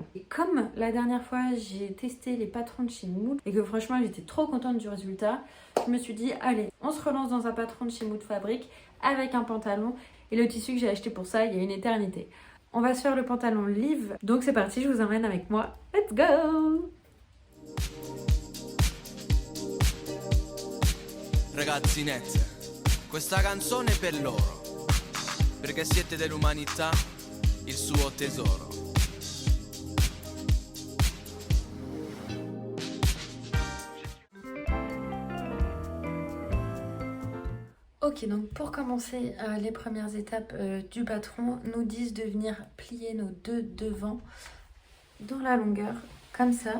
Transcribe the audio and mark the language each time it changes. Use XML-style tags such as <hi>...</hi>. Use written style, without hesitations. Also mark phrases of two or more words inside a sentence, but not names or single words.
<fr>Et comme la dernière fois, j'ai testé les patrons de chez Mood et que franchement, j'étais trop contente du résultat, je me suis dit, allez, on se relance dans un patron de chez Mood Fabric avec un pantalon. Et le tissu que j'ai acheté pour ça, il y a une éternité. On va se faire le pantalon Live. Donc c'est parti, je vous emmène avec moi.</fr> <en>Let's go!</en> <it>Ragazzinette, questa canzone è per loro, perché siete dell'umanità il suo tesoro.</it> <fr>Ok, donc pour commencer les premières étapes du patron, nous disent de venir plier nos deux devants dans la longueur, comme ça.</fr>